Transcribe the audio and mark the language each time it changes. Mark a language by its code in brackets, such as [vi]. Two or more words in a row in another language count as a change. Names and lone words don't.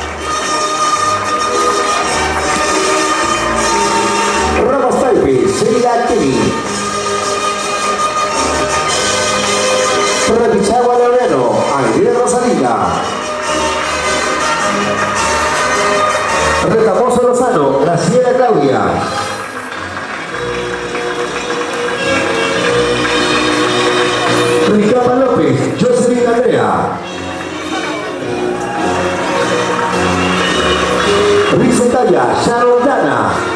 [es] Ramos Taipe, Sheila Kenny. Repichagua Leonero, Aguilera Rosalina. Retamoso Lozano, Graciela Claudia. Ricama López, Jocelyn Andrea. Rizotaya, Sharon Dana.